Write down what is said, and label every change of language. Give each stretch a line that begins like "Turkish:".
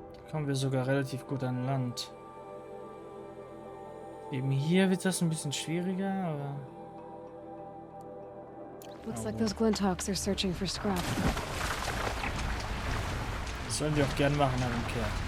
German: Kommen wir sogar relativ gut an Land. Eben hier wird das ein bisschen schwieriger, aber
English: Looks like those Glinthawks are searching for scrap.
German: Das sollen die auch gern machen, aber umgekehrt.